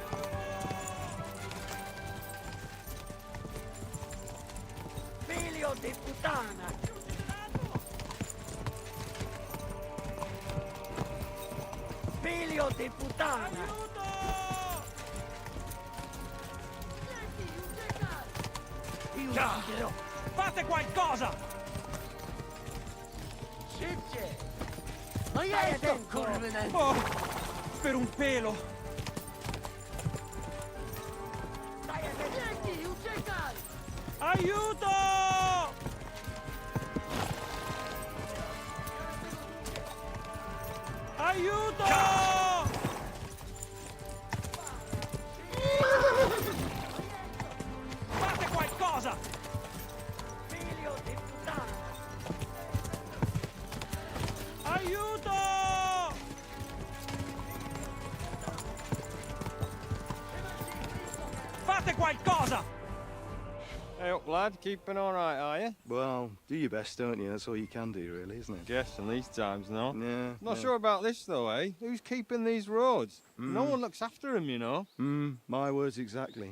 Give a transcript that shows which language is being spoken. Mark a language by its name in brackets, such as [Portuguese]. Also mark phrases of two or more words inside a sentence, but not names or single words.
[Italian] Figlio di puttana! Figlio di puttana! Fate qualcosa! [Polish] Szybciej! No jest to, kurwy [Italian] Oh, per un pelo! [Polish] Dzięki, uciekaj! [Italian] Aiuto! Aiuto! Fate qualcosa! Figlio di puttana! Aiuto! Fate qualcosa! [English] Hey up, lad. Keeping all right, are you? Well, do your best, don't you? That's all you can do, really, isn't it? Guess in these times, no? Yeah. Not yeah. sure about this, though, eh? Who's keeping these roads? No Mm. one looks after them, you know. My words exactly.